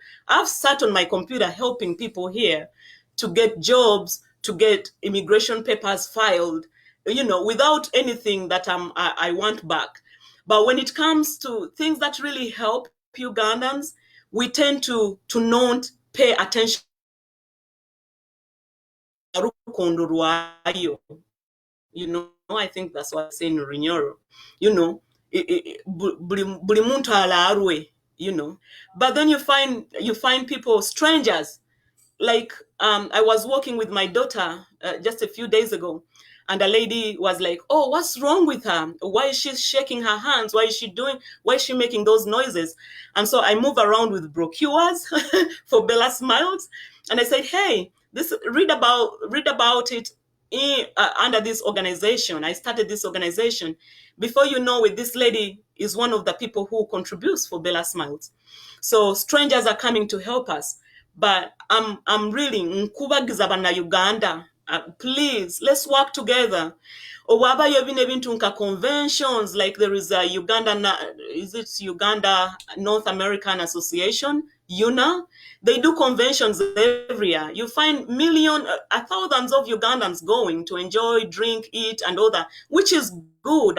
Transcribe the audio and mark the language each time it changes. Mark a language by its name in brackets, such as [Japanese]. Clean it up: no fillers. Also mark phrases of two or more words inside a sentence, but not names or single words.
[English] I've sat on my computer helping people here to get jobs, to get immigration papers filed, without anything that I want back. But when it comes to things that really help Ugandans, we tend to not pay attention. I think that's what I say in Bunyoro. [Nyoro] Buli muntu alaarwe, [English] But then you find people, strangers. Like I was walking with my daughter just a few days ago, and a lady was like, oh, what's wrong with her? Why is she shaking her hands? Why is she making those noises? And so I move around with brochures for Bella Smiles, and I said, hey, read about it under this organization. I started this organization. Before you know it, this lady is one of the people who contributes for Bella Smiles. So strangers are coming to help us. But I'm really [Nyoro] nkubagiza bana Uganda. [English] Please, let's work together. [Nyoro] Owaba yobine bintu nka [English] conventions, like there is a Uganda North American Association, UNA. They do conventions every year. You find thousands of Ugandans going to enjoy, drink, eat, and all that, which is good.